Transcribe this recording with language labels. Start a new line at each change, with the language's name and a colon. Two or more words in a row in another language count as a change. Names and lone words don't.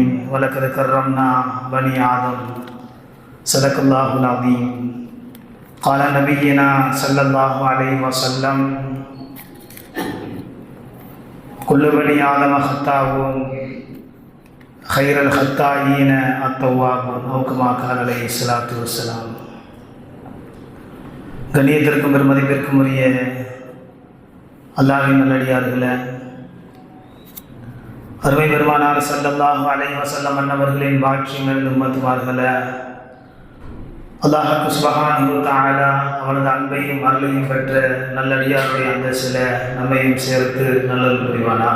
Arabic: ولقد كرمنا بني آدم. صدق الله العظيم. قال نبينا صلى الله عليه وسلم: كل بني آدم خطاء خير الخطائين التوابون أو كما قال عليه الصلاة والسلام.
Tamil: கண்ணியத்திற்கும் பெருமதிப்பிற்கும் உரிய அல்லாஹ்வின் நல்லடியார்களே, அருமை பெருமானார்
Arabic: صلى الله عليه وسلم
Tamil: அன்னவர்களின் பாக்கியங்கள் உம்மத்துமார்களே,
Arabic: الله سبحانه وتعالى
Tamil: அவனது அன்பையும் அருளையும் பெற்ற நல்லடியாருடைய அந்த சில நம்மையும் சேர்த்து நல்லல் புரிவானாக.